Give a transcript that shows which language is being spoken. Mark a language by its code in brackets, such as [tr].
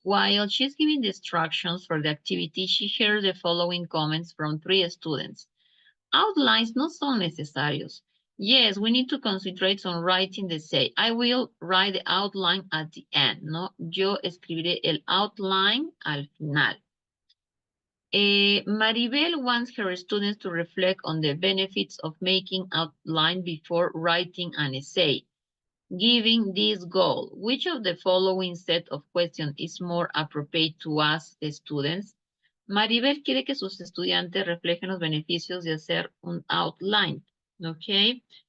[en] While she's giving the instructions for the activity, she shares the following comments from 3 students. [es] Outlines no son necesarios. [en] Yes, we need to concentrate on writing the essay. I will write the outline at the end, ¿no? [es] Yo escribiré el outline al final. [en] Maribel wants her students to reflect on the benefits of making outline before writing an essay. Given this goal, which of the following set of questions is more appropriate to ask the students? [es] Maribel quiere que sus estudiantes reflejen los beneficios de hacer un outline, ¿ok?